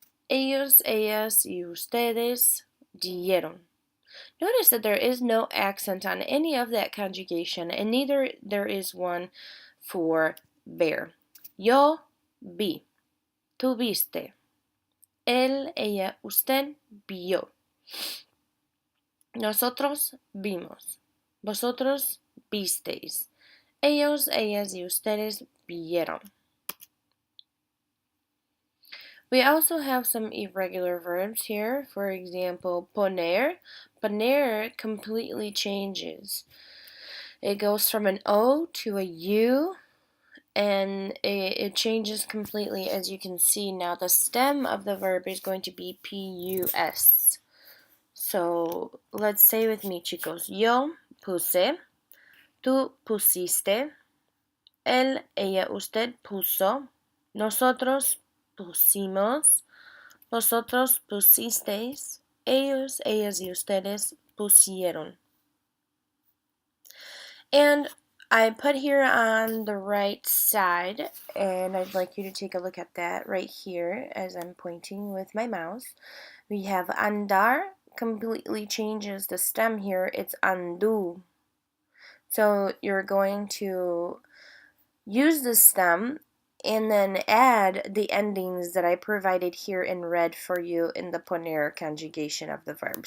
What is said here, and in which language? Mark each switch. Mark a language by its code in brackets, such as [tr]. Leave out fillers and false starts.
[es] Ellos, ellas, y ustedes dieron. [en] Notice that there is no accent on any of that conjugation, and neither there is one for ver. [es] Yo vi. Tú viste. Él, ella, usted vio. Nosotros vimos. Vosotros visteis. Ellos, ellas, y ustedes vieron. [en] We also have some irregular verbs here. For example, poner. Poner completely changes. It goes from an O to a U, and it changes completely, as you can see. Now the stem of the verb is going to be P-U-S. So let's say with me, chicos. [es] Yo puse. Tú pusiste. Él, ella, usted puso. Nosotros pusimos. Vosotros pusisteis. Ellos, ellas, y ustedes pusieron. [en] And I put here on the right side, and I'd like you to take a look at that right here as I'm pointing with my mouse. We have andar, completely changes the stem here. It's andu. So you're going to use the stem and then add the endings that I provided here in red for you in the poner conjugation of the verb.